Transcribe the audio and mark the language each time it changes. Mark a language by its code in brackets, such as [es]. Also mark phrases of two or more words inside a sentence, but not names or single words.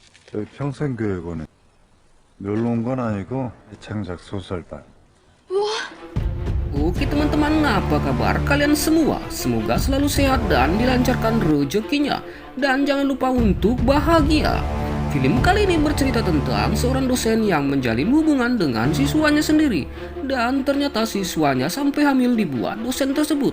[ko] 저희 평생교육원에 놀러 온 건 아니고 창작 소설반. [id] Oke teman-teman, apa kabar kalian semua? Semoga selalu sehat dan dilancarkan rezekinya. Dan jangan lupa untuk bahagia. Film kali ini bercerita tentang seorang dosen yang menjalin hubungan dengan siswanya sendiri. Dan ternyata siswanya sampai hamil dibuat dosen tersebut.